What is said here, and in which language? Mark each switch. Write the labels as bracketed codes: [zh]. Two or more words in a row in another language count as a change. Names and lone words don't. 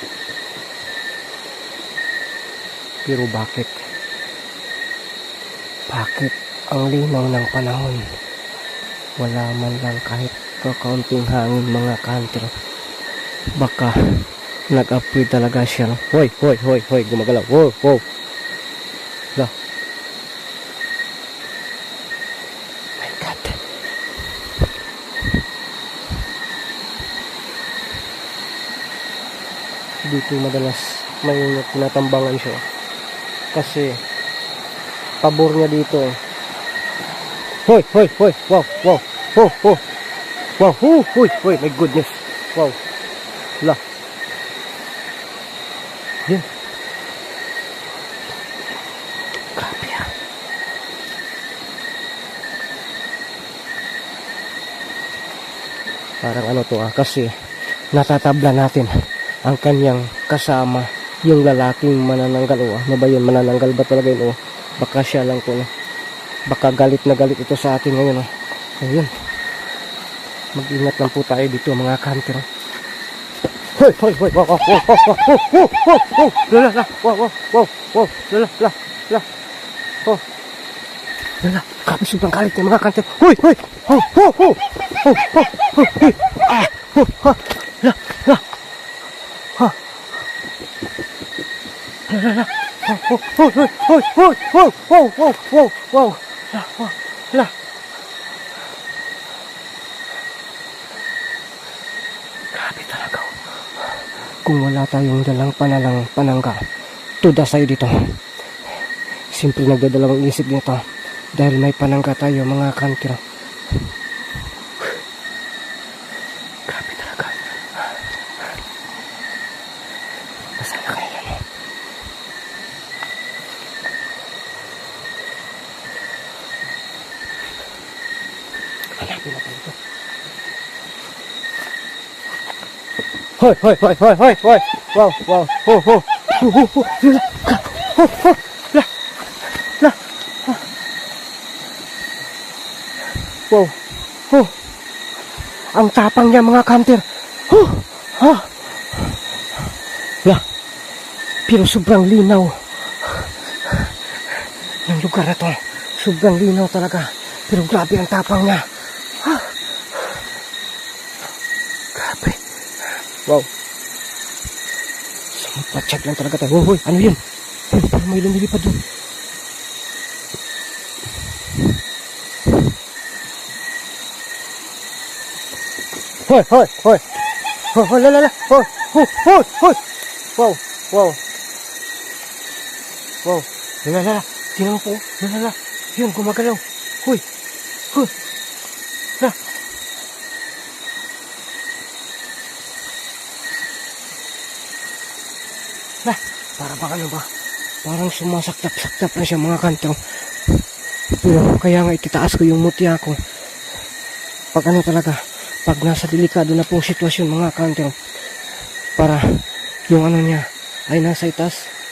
[tl] Pero bakit? Bakit ang linaw ng panahon? Wala man lang kahit kakaunting hangin mga kanter. Baka nag-upgrade talaga siya. No? Hoy, hoy, hoy, hoy, gumagalaw. [en] Wow, wow. Hala. My God. [tl] Dito madalas may tinatambangan siya. Kasi pabor niya dito eh. Hoy, hoy, hoy, wow, wow, oh, oh, wow, hoy, hoy, [en] my goodness, wow, la, [tl] yan, grabe ah. Parang ano to kasi natatabla natin ang kanyang kasama, yung lalaking manananggal o ano ba yun, manananggal ba talaga yun o baka siya lang to no? Baka galit na galit ito sa atin ngayon oh. Ayun, mag-ingat lang po tayo dito mga kanter. Hoy, hoy, hoy, wow, wow, wow, wow, wow, wow, wow, wow, lala, la, wow, wow, wow, wow, lala, la, la, oh, lala, grabe sobrang galit ng mga kanter. Hoy, hoy, oh, oh, oh, oh, oh, oh, hoy, ah, oh, ha, la, la, ha, la, la, oh, oh, hoy, hoy, hoy, wow, wow, wow, wow, wow, la, wow, la. Grabe talaga. Kung wala tayong dalang panangga, tuda sa'yo dito. Simple nagdadalawang isip nito dahil may panangga tayo mga kanter. Grabe talaga. Nasaan na kaya yan? Hanapin natin ito. Hoy, hoy, hoy, hoy, hoy, hoy. Wow, wow. Ho, ho. Ho, ho, ho. Ho, ho. La. La. Wow. Ho. Ang tapang niya mga kanter. Ho. Ha. La. Pero sobrang linaw. Ng lugar na to. Sobrang linaw talaga. Pero grabe ang tapang niya. Ha. Grabe. Wow. Sumapatsyag lang talaga tayo. Hoy, ano yun? Parang may lumilipad doon. Hoy, hoy, hoy. Hoy, hoy, lala, hoy, hoy, hoy, hoy. Wow, wow. Wow. Lala, tingnan mo po. Lala, yun, gumagalaw. Hoy, hoy. La. Lah, para bang ano ba? Parang sumasaktap-saktap na siya mga kanto. Pero kaya nga ititaas ko yung mutya ko. Pag ano talaga, pag nasa delikado na pong sitwasyon mga kanto. Para yung ano niya ay nasa itaas.